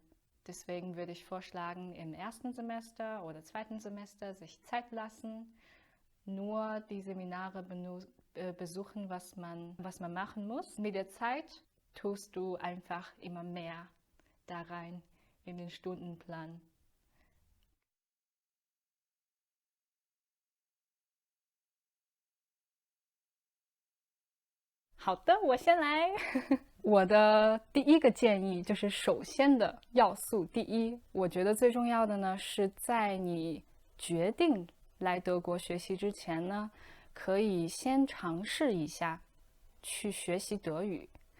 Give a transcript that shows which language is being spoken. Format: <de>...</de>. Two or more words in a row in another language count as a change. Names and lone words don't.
<de>Deswegen würde ich vorschlagen, im ersten Semester oder zweiten Semester sich Zeit lassen, nur die Seminare besuchen, was man machen muss. Mit der Zeit tust du einfach immer mehr da rein in den Stundenplan.</de> <zh>好的，我先来。我的第一个建议就是，首先的要素第一，我觉得最重要的呢，是在你决定来德国学习之前呢，可以先尝试一下去学习德语。</zh>